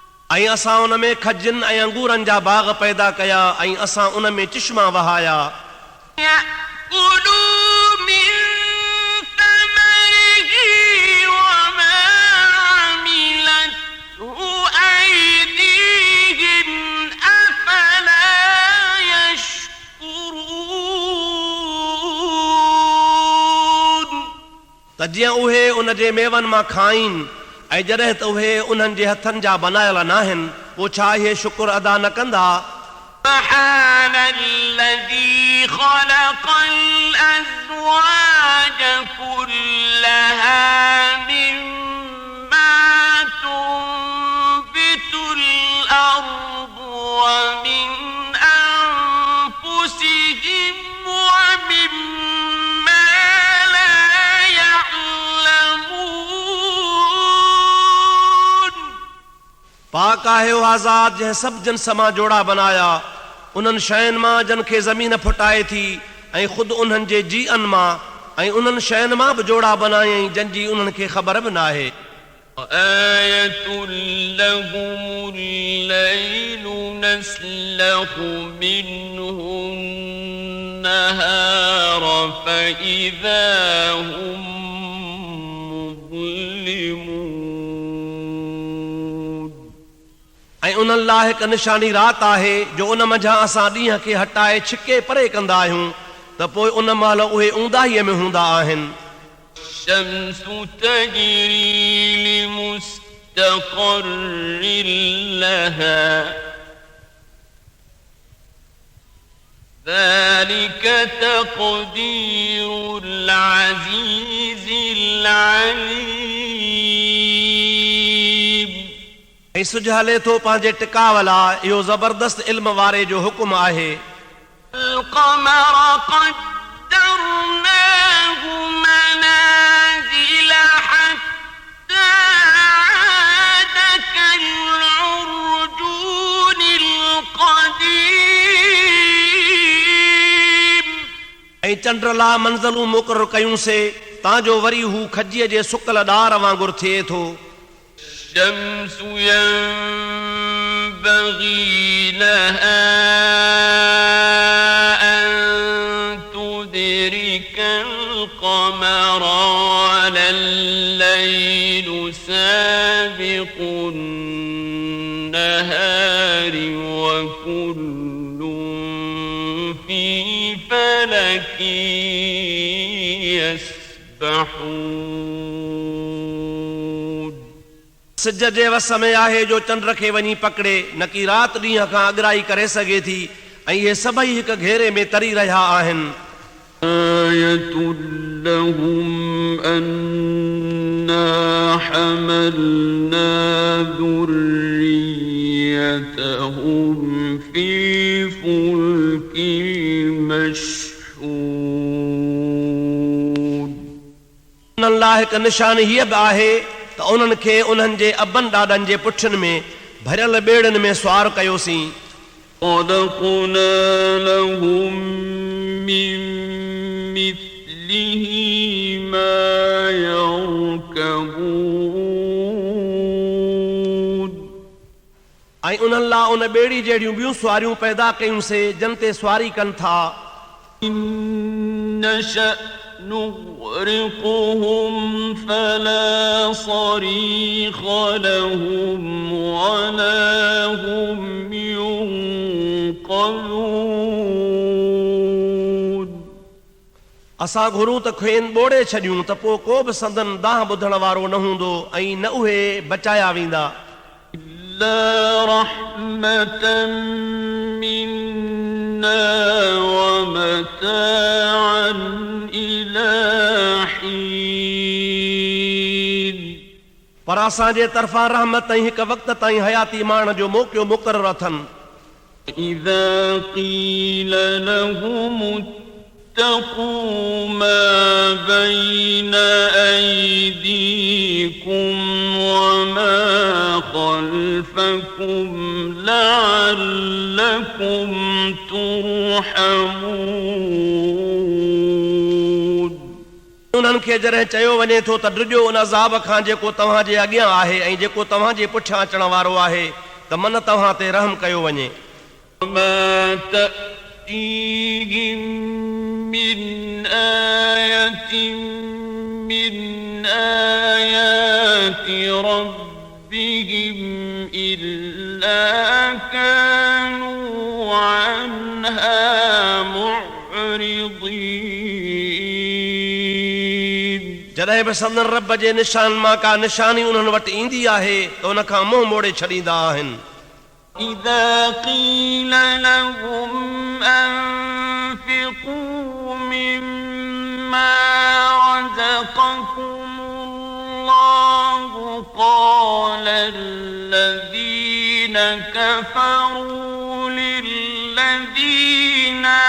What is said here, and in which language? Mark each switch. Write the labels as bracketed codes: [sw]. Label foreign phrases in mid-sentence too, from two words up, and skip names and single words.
[sd] ऐं असां उन में खजनि ऐं अंगूरनि जा बाग़ पैदा कया ऐं असां उन में चश्मा वहाया [ar] يأكلوا من ثمره وما عملته أيديهم أفلا يشكرون [sd] त जीअं उहे उन जे मेवनि मां खाइनि ऐं जॾहिं त उहे उन्हनि जे हथनि जा बनायल नाहिनि पोइ छा इहे शुक्र अदा न कंदा [ar] سبحان الذي خلق الأزواج كلها مما تنبت الأرض ومن أنفسهم ومما لا يعلمون [sd] पाक आहे उहा ज़ात जंहिं सभु जिन्स मां जोड़ा बनाया उन्हनि शयुनि मां जिन खे ज़मीन फुटाए थी ऐं ख़ुदि उन्हनि जे जीअनि मां ऐं उन्हनि शयुनि मां बि जोड़ा बनायईं जंहिंजी उन्हनि खे ख़बर बि न आहे [ar] آية لهم الليل نسلخ منه النهار فإذا هم مظلمون [sd] ऐं उन्हनि लाइ हिकु निशानी राति आहे जो उन मंझां असां ॾींहं खे हटाए छिके परे कंदा आहियूं त पोइ उन महिल उहे ऊंदाहीअ में हूंदा आहिनि [ar] الشمس تجري لمستقر لها ذلك تقدير العزيز العليم [sd] ऐं सिज हले थो पंहिंजे टिकाव लाइ इहो ज़बरदस्त इल्म वारे जो हुकुम आहे [ar] القمر قدرناه منازل حتى عاد كالعرجون القديم [sd] ऐं चंड लाइ मंज़िलूं मुक़ररु कयूंसीं तांजो वरी हू खजीअ जे सुकल ॾार वांगुरु थिए थो [ar] الشمس ينبغي لها أن تدرك القمر ولا الليل سابق النهار وكل في فلك يسبحون [sd] सिज जे वस में आहे जो चंड खे वञी पकड़े न की राति ॾींहं खां अॻिराई करे सघे थी ऐं इहे सभई हिकु घेरे में तरी रहिया आहिनि [ar] آية لهم أنا حملنا ذريتهم في فلك مشحون [sd] उन्हनि लाइ हिकु निशानी हीअ बि आहे त उन्हनि खे उन्हनि जे अबनि ॾाॾनि जे पुठियुनि में भरियल ॿेड़नि में सुवार कयोसीं [ar] خلقنا لهم من مثله ما يركبون [sd] ऐं उन्हनि लाइ उन ॿेड़ी जहिड़ियूं ॿियूं सुवारियूं पैदा कयूंसीं जिन ते सुवारी कनि था [ar] إن نشأ نغرقهم فلا صريخ لهم ولا هم ينقذون [sd] असां घुरूं त खेनि ॿोड़े छॾियूं त पोइ को बि संदन दाह ॿुधण वारो न हूंदो ऐं न उहे बचाया वेंदा [ar] إلا رحمة منا ومتاعا إلى حين [sd] पर असांजे तरफ़ां रहमत ऐं हिकु वक़्त ताईं हयाती माण जो मौक़ियो मुक़ररु अथनि [ar] إذا قيل لهم اتقوا ما بين أيديكم وما خلفكم لعلكم ترحمون [sd] उन्हनि खे जॾहिं चयो वञे थो त ड्रिजो उन अज़ाब खां जेको तव्हांजे अॻियां आहे ऐं जेको तव्हांजे पुठियां अचण वारो आहे त मन तव्हां ते रहम कयो वञे. [ar] وما تأتيهم من آية من آيات ربهم إلا كانوا عنها معرضين. [sd] जॾहिं बि संदन रब जे निशान मां का निशानी उन्हनि वटि ईंदी आहे त उन खां मुंहुं मोड़े छॾींदा आहिनि. [ar] إذا قيل لهم أنفقوا مما رزقكم الله قال الذين كفروا للذين